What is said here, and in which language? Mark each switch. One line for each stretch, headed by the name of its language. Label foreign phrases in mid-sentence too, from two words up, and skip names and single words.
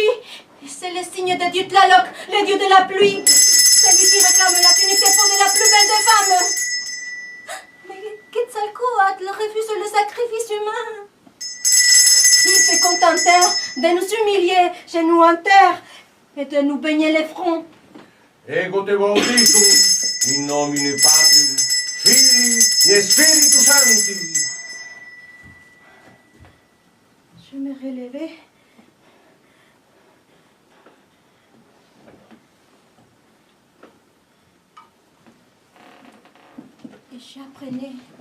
French: Et c'est le signe de Dieu Tlaloc, le dieu de la pluie. Celui qui réclame la tunique de peau de la plus belle des femmes. Mais Quetzalcoatl refuse le sacrifice humain. Ils se contentèrent de nous humilier, genoux en terre, et de nous baigner les fronts.
Latin: Ego te bautizo, in nomine Patri, Filii et Spiritus Sancti.
French: Je me relevai. Et j'apprenais.